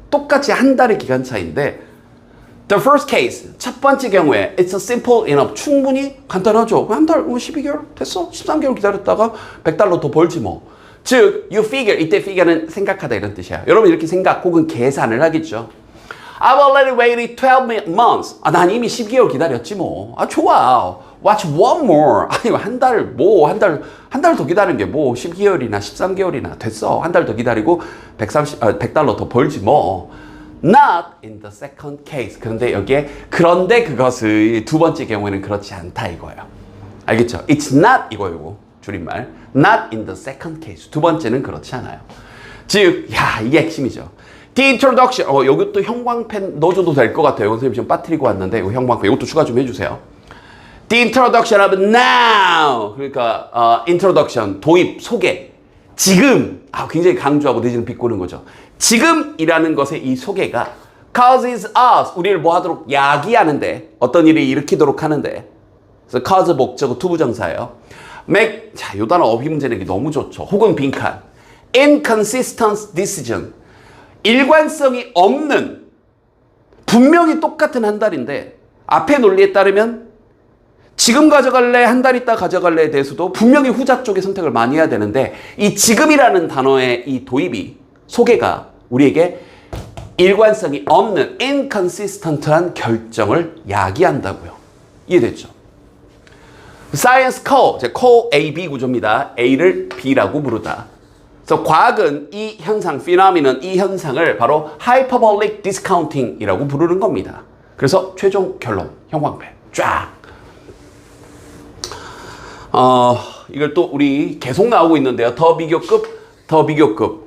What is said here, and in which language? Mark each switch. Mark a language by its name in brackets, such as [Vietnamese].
[Korean] 똑같이 한 달의 기간 차이인데 [English] The first case, [Korean] 첫 번째 경우에 [English] it's simple enough. [Korean] 충분히 간단하죠. 한 달, 12개월 됐어. 13개월 기다렸다가 $100 더 벌지 뭐. 즉, [English] you figure, [Korean] 이때 figure는 생각하다 이런 뜻이야. 여러분 이렇게 생각 혹은 계산을 하겠죠. [English] I've already waited 12 months. [Korean] 난 이미 12개월 기다렸지 뭐. 좋아. [English] Watch one more. [Korean] 한 달 더 기다리는 게 뭐 12개월이나 13개월이나 됐어. 한 달 더 기다리고 $100 더 벌지 뭐. [English] Not in the second case. [Korean] 그런데 그것의 두 번째 경우에는 그렇지 않다 이거예요. 알겠죠? [English] It's not [Korean] 이거요. 줄임말. [English] Not in the second case. [Korean] 두 번째는 그렇지 않아요. 즉, 이게 핵심이죠. [English] The introduction. [Korean] 여기 또 형광펜 넣어줘도 될 것 같아요. 선생님 지금 빠뜨리고 왔는데, 이거 형광펜, 이것도 추가 좀 해주세요. [English] The introduction of now. [Korean] 그러니까 introduction, 도입, 소개. 지금. 굉장히 강조하고 내지는 비꼬는 거죠. 지금이라는 것의 이 소개가 [English] causes us. [Korean] 우리를 뭐 하도록 야기하는데 어떤 일을 일으키도록 하는데. 그래서 cause 목적어 투부정사예요. [English] make. [Korean] 자, 요 단어 어휘 문제 내기 너무 좋죠. 혹은 빈칸. [English] inconsistent decision. [Korean] 일관성이 없는 분명히 똑같은 한 달인데 앞에 논리에 따르면 지금 가져갈래 한 달 있다 가져갈래에 대해서도 분명히 후자 쪽의 선택을 많이 해야 되는데 이 지금이라는 단어의 이 도입이 소개가 우리에게 일관성이 없는 inconsistent한 결정을 야기한다고요. 이해됐죠? [English] Science call A, B [Korean] 구조입니다. A를 B라고 부르다. 그래서 과학은 이 현상, phenomenon, 이 현상을 바로 hyperbolic discounting이라고 부르는 겁니다. 그래서 최종 결론, 형광펜 쫙. 이걸 또 우리 계속 나오고 있는데요. 더 비교급.